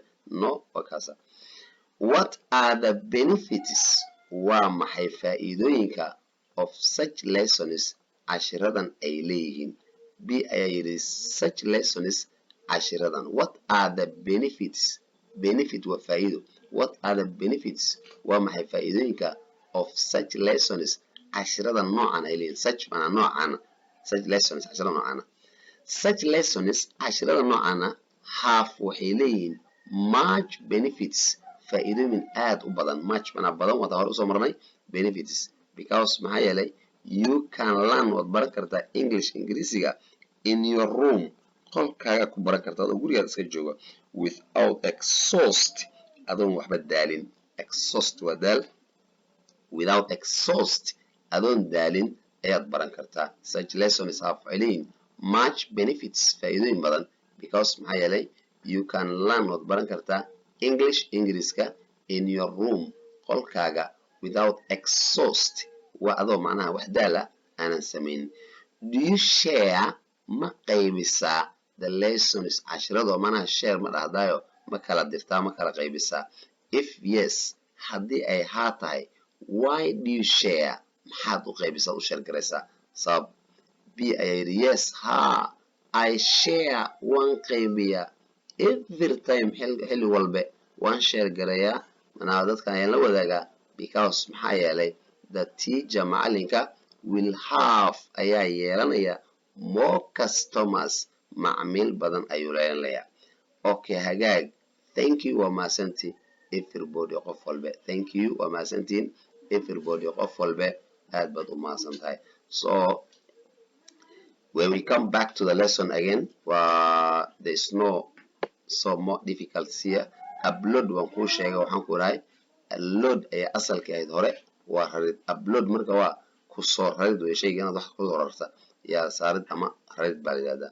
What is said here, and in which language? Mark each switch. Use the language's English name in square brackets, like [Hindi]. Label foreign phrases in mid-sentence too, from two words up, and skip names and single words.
[Somali] No waa kaasa. [English] What are the benefits [Somali] waa maxay faa'iidooyinka [English] of such lessons [Somali] cashiradan ay leeyihiin. B ayaa yidhi [English] such lessons [Somali] cashiradan. [English] What are the benefits. Benefit [Somali] waa faa'iido. [English] What are the benefits [Somali] waa maxay faa'iidooyinka [English] of such lessons [Somali] cashiradan noocan ay leeyihiin. Such mana noocan. [English] Such lessons [Somali] cashiradan noocan. [English] Such lessons [Somali] cashiradan noocan have waxay leeyihiin [English] much benefits [Somali] faa'iidooyin aad u badan. Much mana badan wada hore usoo marnay [English] benefits because [Somali] maxaa yeelay [English] you can learn [Somali] waad baran kartaa English Ingiriisiga [English] in your room [Somali] qolkaaga ku baran kartaa adoo gurigaada iska jooga [English] without exhaust [Somali] adoon waxba daalin. Exhaust waa daal. [English] Without exhaust [Somali] adoon daalin ayaad baran kartaa. [English] Such lessons have [Somali] waxay leeyihiin [English] much benefits [Somali] faa'iidooyin badan because maxaa yeelay [English] you can learn [Somali] waad baran kartaa English Ingiriiska [English] in your room [Somali] qolkaaga [English] without exhaust [Somali] waa adoo macnaha wax daala aanan samayn. [English] Do you share [Somali] ma qaybisaa [English] the lessons [Somali] cashirado macnaha share ma dhahdaayo ma kala dirtaa ma kala qaybisaa. [English] If yes [Somali] haddii ay haa tahay [English] why do you share [Somali] maxaad u qaybisaa u share garaysaa sabab. B ayaa yidhi yes ha [English] I share [Somali] waan qaybiyaa [English] every time [Somali] xilli walba waan share garayaa manaa dadkan ayaan la wadaagaa because maxaa yeelay [English] the teacher [Somali] macalinka [English] will have [Somali] ayaa yeelanaya [English] more customers [Somali] macmiil badan ayuu yeelanayaa. Okay hagaag, [English] thank you [Somali] waa mahadsantiin everybody qof walba, [English] thank you [Somali] waa mahadsantiin everybody qof walba, aad baad u mahadsantahay. [English] So when we come back to the lesson again, there's no so more difficult here. [Somali] Upload waan kuu sheegay waxaan ku rahay load ayaa asalka ahayd hore waa rarid. Upload marka waa ku soo rarid way shayga inaad wax ku soo rarta yaa saarid ama rarid baa la yiraahdaa.